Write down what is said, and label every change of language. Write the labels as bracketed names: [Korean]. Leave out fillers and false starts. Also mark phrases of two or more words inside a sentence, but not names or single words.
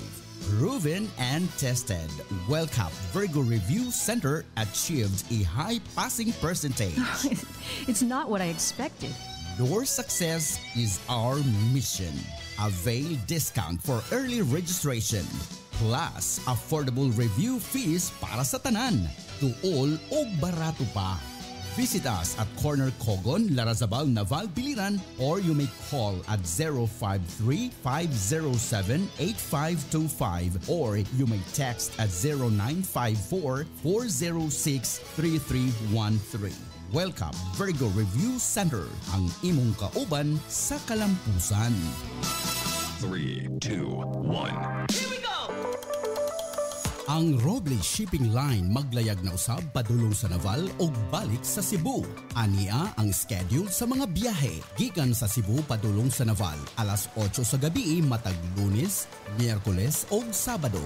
[English] Proven and tested, WellCap Virgo Review Center achieved a high passing percentage. It's not what I expected. Your success is our mission. Avail discount for early registration. Plus, affordable review fees [Cebuano] para sa tanan. Tuol o barato pa. [English] Visit us at Corner Cogon, Larazabal, Naval, Biliran, or you may call at 053-507-8525 or you may text at 0954-406-3313. Welcome, Virgo Review Center, [Cebuano] ang imong kauban sa kalampusan. [English] 3, 2, 1. Here we go! [Cebuano] Ang Robles Shipping Line maglayag na usab padulong sa Naval o balik sa Cebu. Ania ang schedule sa mga biyahe gikan sa Cebu padulong sa Naval alas 8 sa gabi matag Lunes, Miyerkules o Sabado.